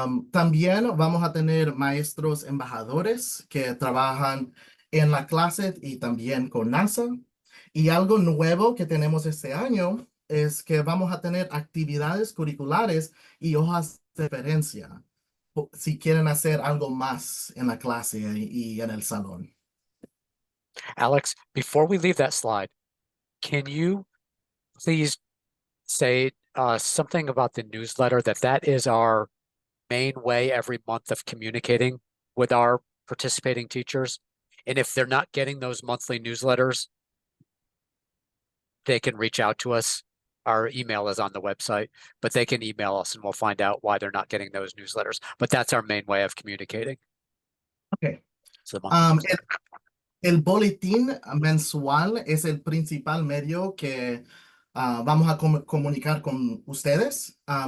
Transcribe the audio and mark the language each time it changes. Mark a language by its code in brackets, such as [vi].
[es] También vamos a tener maestros embajadores que trabajan en la clase y también con NASA. Y algo nuevo que tenemos este año es que vamos a tener actividades curriculares y hojas de referencia si quieren hacer algo más en la clase y en el salón. [en] Alex, before we leave that slide, can you please say something about the newsletter that is our main way every month of communicating with our participating teachers? And if they're not getting those monthly newsletters, they can reach out to us. Our email is on the website, but they can email us and we'll find out why they're not getting those newsletters. But that's our main way of communicating. Ok. So the monthly Um, newsletter. [es] El boletín mensual es el principal medio que vamos a comunicar con ustedes.